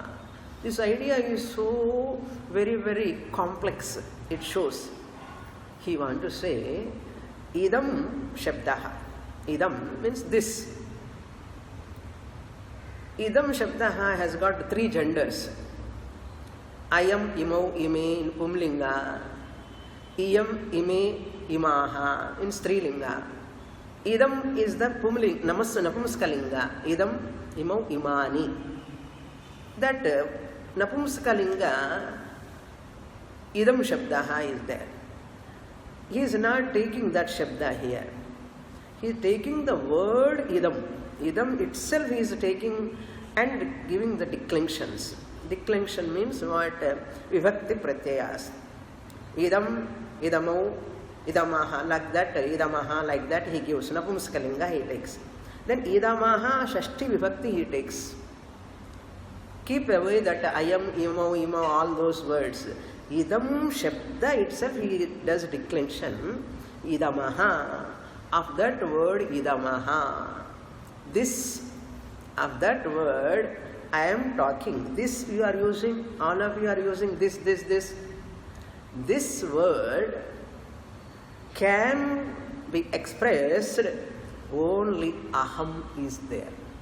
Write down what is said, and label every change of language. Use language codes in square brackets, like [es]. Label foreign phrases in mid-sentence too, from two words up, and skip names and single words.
[en] This idea is so very, very complex. It shows. He wants to say, [sa] Idam Shabdaha. [en] Idam means this. [sa] Idam Shabdaha [en] has got three genders. [sa] Ayam, imau, ime in Pumlinga. Iyam, ime, imaha in Strilinga. [en] Idam is the Pumling, Napumskalinga. [sa] Idam, imau, imani. That Napumskalinga, Idam Shabdaha [en] is there. He is not taking that Shabda here. He is taking the word Idam. Idam itself he is taking and giving the declensions. Declension means what? [sa] Vibhakti pratyayas. Idam, idamau, idamaha, [en] like that, idamaha, like that he gives. Napumskalinga he takes. Then [sa] idamaha, shashti vibhakti [en] he takes. Keep away that [sa] ayam, imau, imau, [en] all those words. [sa] Idam Shabda [en] itself he does declension. Idamaha, of that word idamaha. This, of that word I am talking. This you are using, all of you are using this. This word can be expressed only aham is there.